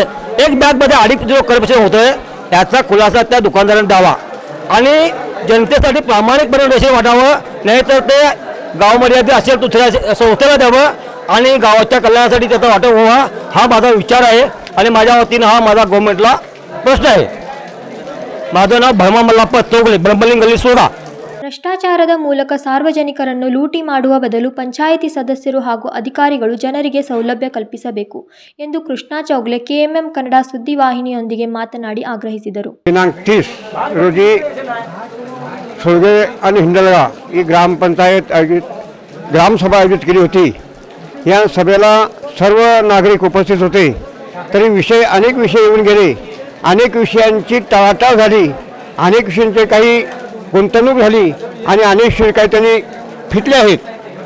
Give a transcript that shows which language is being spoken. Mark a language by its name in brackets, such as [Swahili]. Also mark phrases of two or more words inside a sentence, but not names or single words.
[Marathi] एक बॅगमध्ये 2.5 किलो करप्शन होत आहे. त्याचा खुलासा त्या दुकानदाराने द्यावा आणि जनतेसाठी प्रामाणिकपणे रेशन वाटावं. नाहीतर ते गाव मर्यादित असेल दुसऱ्या संस्थेला द्यावं आणि गावाच्या कल्याणासाठी त्याचा वाटप व्हावा, हा माझा विचार आहे. आणि माझ्या वतीनं हा माझा गव्हर्नमेंटला प्रश्न आहे. माझं नाव भर्मा मल्लाप्ಪ ಚೌಗಲೆ, ಬ್ರಹ್ಮಲಿಂಗ ಗಲ್ಲಿ, ಸುಳಗ. [Kannada] ಭ್ರಷ್ಟಾಚಾರದ ಮೂಲಕ ಸಾರ್ವಜನಿಕರನ್ನು ಲೂಟಿ ಮಾಡುವ ಬದಲು ಪಂಚಾಯಿತಿ ಸದಸ್ಯರು ಹಾಗೂ ಅಧಿಕಾರಿಗಳು ಜನರಿಗೆ ಸೌಲಭ್ಯ ಕಲ್ಪಿಸಬೇಕು ಎಂದು ಕೃಷ್ಣಾ ಚೌಗ್ಲೆ ಕೆಎಂಎಂ ಕನ್ನಡ ಸುದ್ದಿವಾಹಿನಿಯೊಂದಿಗೆ ಮಾತನಾಡಿ ಆಗ್ರಹಿಸಿದರು. [Marathi] दिनांक 30 रोजी सुळगे आणि हिंडलगा ही ग्रामपंचायत ग्रामसभा आयोजित केली होती. या सभेला सर्व नागरिक उपस्थित होते. तरी अनेक विषय येऊन गेले. अनेक विषयांची टाळाटाळ झाली. अनेक विषयांचे काही गुंतवणूक झाली आणि अनेक विषय काही त्यांनी फिटले आहेत.